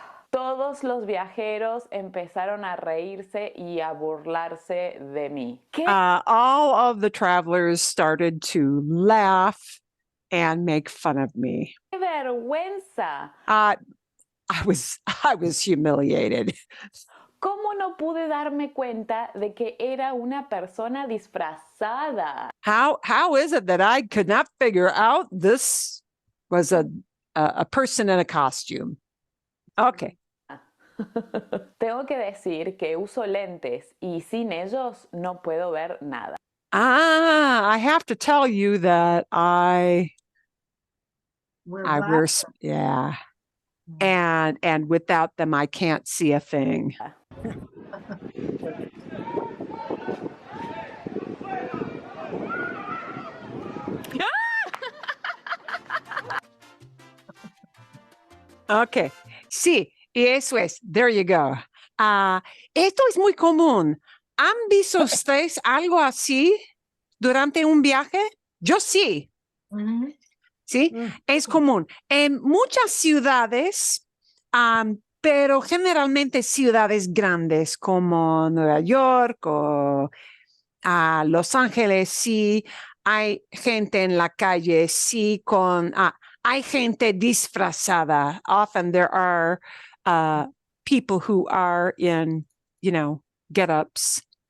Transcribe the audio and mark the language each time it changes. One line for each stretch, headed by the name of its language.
Spanish: Todos los viajeros empezaron a reírse y a burlarse de mí. ¿Qué
English: All of the travelers started to laugh and make fun of me.
Spanish: vergüenza!
English: I was humiliated.
Spanish: ¿Cómo no pude darme cuenta de que era una persona disfrazada?
English: How is it that I could not figure out this was a person in a costume? Okay.
Spanish: Tengo que decir que uso lentes y sin ellos no puedo ver nada.
English: I have to tell you that I We're wear, black. yeah. And without them, I can't see a thing.
Spanish: Okay, sí, y eso es.
English: There you go.
Spanish: Esto es muy común. ¿Han visto ustedes algo así durante un viaje? Yo sí. Mhm. ¿Sí? Es común. En muchas ciudades, pero generalmente ciudades grandes como Nueva York o Los Ángeles, sí, hay gente en la calle, sí, hay gente disfrazada.
English: Often there are people who are in, get-ups.